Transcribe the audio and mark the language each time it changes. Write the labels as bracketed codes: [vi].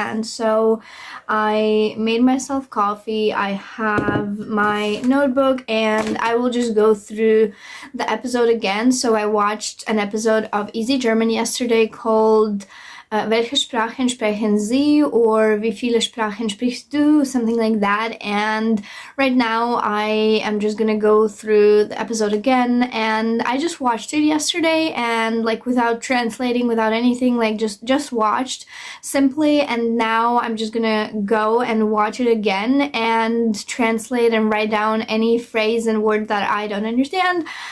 [en] And so I made myself coffee, I have my notebook, and I will just go through the episode again. So I watched an episode of Easy German yesterday called [de] Welche Sprachen sprechen Sie? Or Wie viele Sprachen sprichst du? [en] Something like that. And right now I am just gonna go through the episode again, and I just watched it yesterday and like without translating, without anything, like just watched simply, and now I'm just gonna go and watch it again and translate and write down any phrase and word that I don't understand.